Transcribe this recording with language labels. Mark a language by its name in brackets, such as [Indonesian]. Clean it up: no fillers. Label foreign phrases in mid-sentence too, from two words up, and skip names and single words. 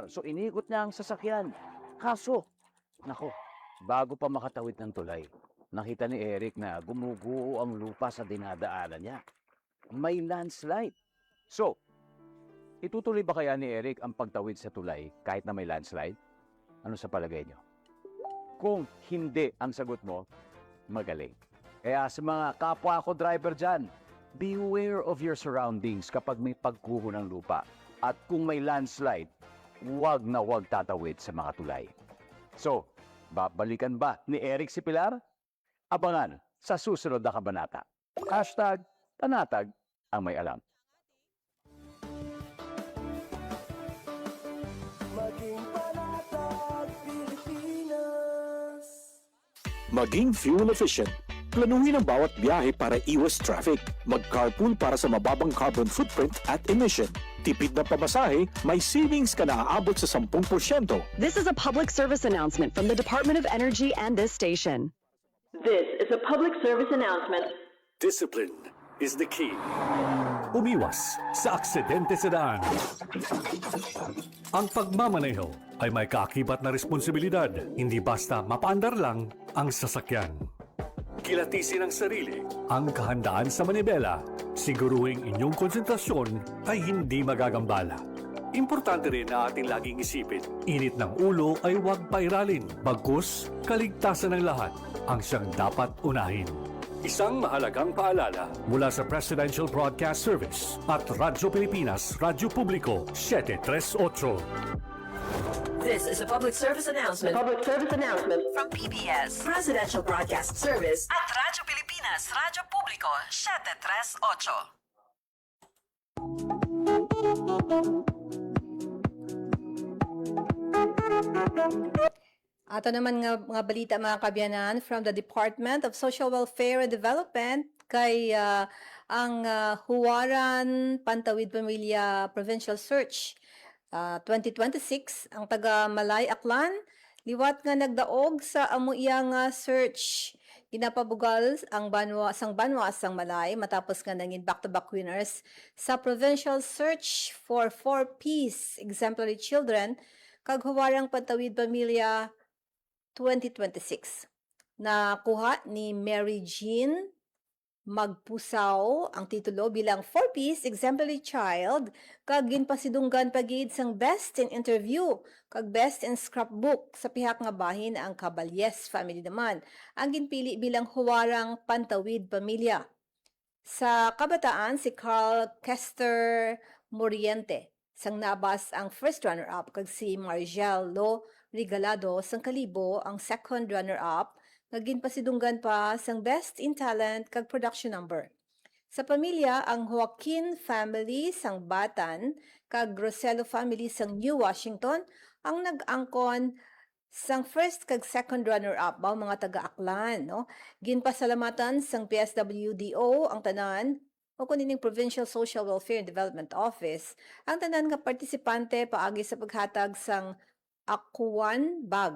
[Filipino] So iniikot niya ang sasakyan. Kaso, nako, bago pa makatawid ng tulay, nakita ni Eric na gumuguho ang lupa sa dinadaanan niya. May landslide. So, itutuloy ba kaya ni Eric ang pagtawid sa tulay kahit na may landslide? Ano sa palagay niyo? Kung hindi ang sagot mo, magaling. Kaya sa mga kapwa ko driver dyan, [English] beware of your surroundings [Filipino] kapag may pagguho ng lupa. At kung may landslide, huwag na huwag tatawid sa mga tulay. So, babalikan ba ni Eric si Pilar? Abangan sa susunod na kabanata. #panatag ang may alam. Maging panatag, Pilipinas. Maging [English] fuel efficient. [Filipino] Planuhin ang bawat biyahe para iwas traffic. Mag-carpool para sa mababang [English] carbon footprint [Filipino] at emission. Tipid na pamasahe, may savings ka na aabot sa 10%. [English] This is a public service announcement from the Department of Energy and this station. This is a public service announcement. Discipline is the key. [Filipino] Umiwas sa aksidente sa daan. Ang pagmamaneho ay may kaakibat na responsibilidad. Hindi basta mapaandar lang ang sasakyan. Kilatisin ang sarili, ang kahandaan sa manibela. Siguruhing inyong konsentrasyon ay hindi magagambala. Importante rin na ating laging isipin, init ng ulo ay huwag pairalin. Bagkus, kaligtasan ng lahat ang siyang dapat unahin. Isang mahalagang paalala mula sa Presidential Broadcast Service at Radyo Pilipinas, Radyo Publiko, 738. [English] This is a public service announcement. Public service announcement From PBS, Presidential Broadcast Service [Filipino] at Radyo Pilipinas, Radyo Publiko, 738. [Hiligaynon] Ato naman nga mga balita mga kabyanan [English] from the [Hiligaynon] Department of Social Welfare and Development kay ang Huwaran Pantawid Pamilya Provincial Search 2026 ang taga Malay Aklan liwat nga nagdaog sa amuya nga search ginapabugal ang banwa sang Malay matapos nga nangin [English] back-to-back winners [Hiligaynon] sa [English] provincial search for 4 exemplary children [Hiligaynon] kag Huwarang Pantawid Pamilya 2026. Nakuha ni Mary Jean Magpusaw ang titulo bilang 4 [English] exemplary child [Hiligaynon] kag ginpasidunggan pagid sang [English] best in interview [Hiligaynon] kag [English] best in scrapbook [Hiligaynon] sa pihak nga bahin ang Caballes family naman ang ginpili bilang Huwarang Pantawid Pamilya. Sa kabataan si Carl Kester Moriente sang nabas ang [English] first runner-up [Hiligaynon] kag si Margel Lo Regalado sang Kalibo ang [English] second runner-up [Hiligaynon] nga ginpasidunggan pa sang [English] best in talent [Hiligaynon] kag [English] production number. [Hiligaynon] Sa pamilya ang Joaquin family sang Batan kag Groselo family sang New Washington ang nag-angkon sang first kag [English] second runner-up [Hiligaynon] mao mga taga-Aklan no. Ginpasalamatan sang PSWDO ang tanan o kunining Provincial Social Welfare and Development Office ang tanan nga partisipante paagi sa paghatag sang Akuan Bag.